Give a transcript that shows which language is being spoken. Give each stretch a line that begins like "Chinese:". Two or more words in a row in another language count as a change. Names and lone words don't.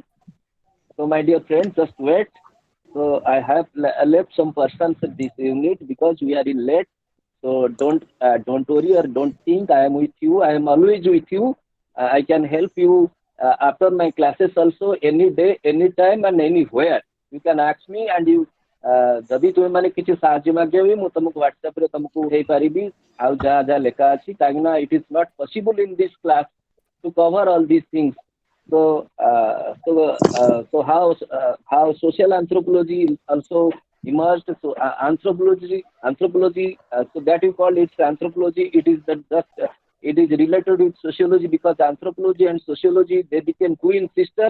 English: So my dear friends, just wait. So I have left some persons in this unit because we are in late. So don't worry or don't think. I am with you. I am always with you. I can help you after my classes also any day, anytime and anywhere. You can ask me and you
Odia: ଯଦି ତୁମେ ମାନେ କିଛି ସାହାଯ୍ୟ ମାଗିବ ବି ମୁଁ ତମକୁ ହ୍ୱାଟ୍ସଆପ ରେ ତମକୁ ହେଇପାରିବି ଆଉ ଯାହା ଯାହା ଲେଖା ଅଛି କାହିଁକି ନା
English: it is not possible in this class to cover all these things. So how social anthropology is also emerged. So anthropology. So that you call it anthropology. It is that just it is related with sociology because anthropology and sociology they became twin sisters.